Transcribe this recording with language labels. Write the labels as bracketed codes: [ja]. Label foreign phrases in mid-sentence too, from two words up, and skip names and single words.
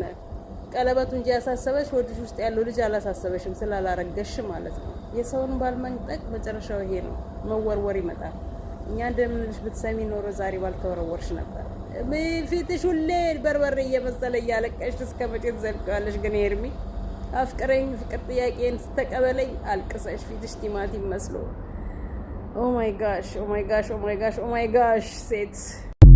[am] ቀለበቱ እንጂ ያሳሰበሽ ወድሽ ውስጥ ያለው ልጅ አላሳሰበሽም ስላላረገሽ ማለት ነው። የሰውን ባልመንጠቅ መጨረሻው ይሄ ነው። መወርወር ይመጣል። እኛ እንደምንልሽ ብትሰሚ ኖሮ ዛሬ ባልተወረወርሽ ነበር። ፊትሽ ሁሌ በርበሬ እየመሰለ እያለቀሽ እስከ መቼ ትዘልቀዋለሽ? ግን ሄርሜ አፍቅረኝ፣ ፍቅር ጥያቄን ስተቀበለኝ አልቅሰሽ ፊትሽ ቲማቲም መስሎ። [en] oh my gosh oh my gosh oh my gosh oh my gosh [am] ሴት